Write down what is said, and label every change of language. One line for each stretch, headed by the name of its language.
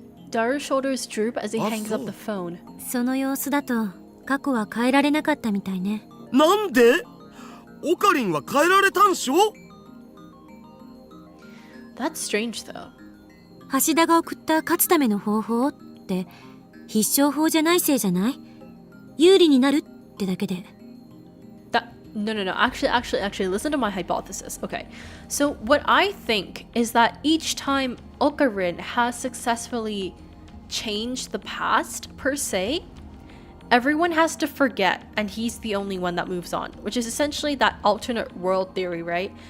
English: Daru's shoulders droop as he hangs up the phone.
Japanese: その様子だと過去は変えられなかったみたいね。なんで？オカリンは変えられたんしょ？
English: That's strange though.
Japanese: 橋田が送った勝つための方法って必勝法じゃないせいじゃない？有利になるってだけで。
English: No. Actually, listen to my hypothesis. Okay. So what I think is that each time Okarin has successfully changed the past, per se, everyone has to forget, and he's the only one that moves on, which is essentially that alternate world theory, right?